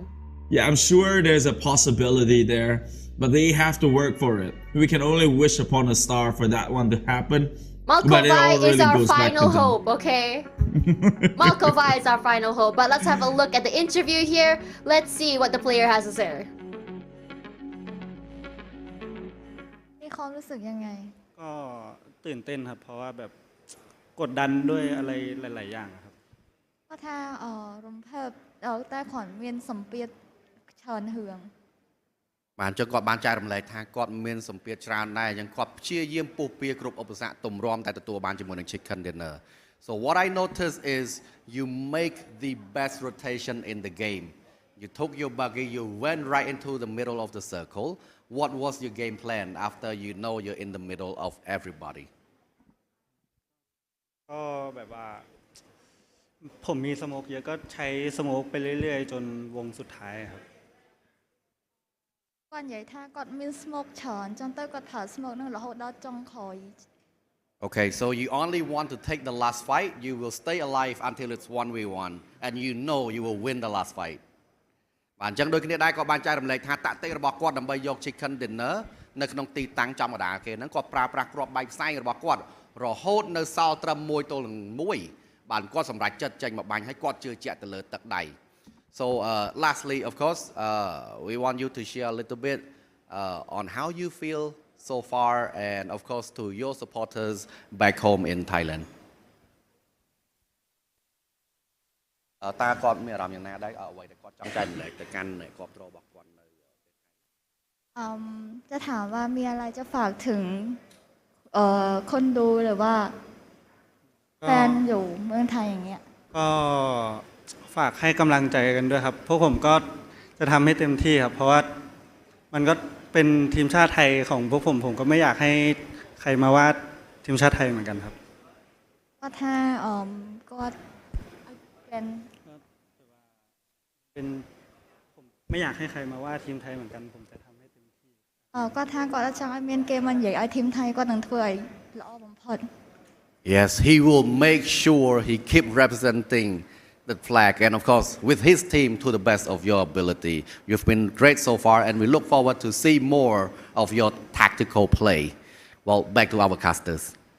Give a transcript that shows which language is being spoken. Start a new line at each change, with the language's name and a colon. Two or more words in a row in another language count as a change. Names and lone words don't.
English: Yeah, I'm sure there's a possibility there, but they have to work for it. We can only wish upon a star for that one to happen. Malkovai is our final hope, okay? Malkovai is our final hope. But let's have a look at the interview here. Let's see what the player has to say.
Thai: มีความรู้สึกยังไง ก็ตื่นเต้นครับเพราะว่าแบบกดดันด้วยอะไรหลายๆอย่างครับ ก็ถ้า
Khmer: รំភើបដល់តែគ្រាន់មានសម្ពាធច្រើនរឿង បានចុះគាត់បានចែករំលែកថាគាត់មានសម្ពាធច្រើនដែរយ៉ាងគាត់ព្យាយាមពុះពៀគ្រប់ឧបសគ្គទម្រាំតែទទួលបានជាមួយនឹង
English: Chicken Dinner. So what I noticed is you make the best rotation in the game. You took your buggy, you went right into the middle of the circle. What was your game plan after you know you're in the middle of everybody?
Thai: ก็แบบว่าผมมีสโมกเยอะก็ใช้สโมกไปเรื่อยๆจนวงสุดท้ายครับ
Khmer: គាត់និយាយថាគាត់មាន smoke ច្រើនចឹងទៅគាត់ប្រើ smoke នឹងរហូតដល់ចុងក្រោយ
English: Okay, so you only want to take the last fight. You will stay alive until it's 1v1 and you know you will win the last fight.
Khmer: បាទអញ្ចឹងដូចគ្នាដែរគាត់បានចែករំលែកថាតាក់ទិករបស់គាត់ដើម្បីយក
English: Chicken Dinner
Khmer: នៅក្នុងទីតាំងធម្មតាគេហ្នឹងគាត់ប្រើប្រាស់គ្រាប់បែកផ្សែងរបស់គាត់រហូតនៅសល់ត្រឹម1ទល់នឹង1បាទគាត់សម្រេចចិត្តចេញមកបាញ់ហើយគាត់ជឿជាក់ទៅលើទឹកដៃ
English: So lastly, of course, we want you to share a little bit on how you feel so far and of course to your supporters back home in Thailand.
Khmer: តើគាត់មានអារម្មណ៍យ៉ាងណាដែរអ្វីដែលគាត់ចង់ចែករំលែកទៅកាន់អ្នកគ្រប់គ្រងរបស់គាត់នៅ
Thai: จะถามว่ามีอะไรจะฝากถึงคนดูหรือว่าแฟนอยู่เมืองไทยอย่างเงี้ย ก็ฝากให้กำลังใจกันด้วยครับพวกผมก็จะทำให้เต็มที่ครับเพราะว่ามันก็เป็นทีมชาติไทยของพวกผมก็ไม่อยากให้ใครมาว่าทีมชาติไทยเหมือนกันครับ ก็ถ้าก็เป็น ผมไม่อยากให้ใครมาว่าทีมไทยเหมือนกันผมจะทำให้เต็มที่ ก็ถ้าก็จะ
Khmer: ឲ្យមានគេមិននិយាយឲ្យ
Thai: ทีมไทย
Khmer: គាត់នឹងធ្វើឲ្យល្អបំផុត
English: Yes, he will make sure he keep representing the flag and of course with his team to the best of your ability. You've been great so far and we look forward to see more of your tactical play. Well, back to our casters.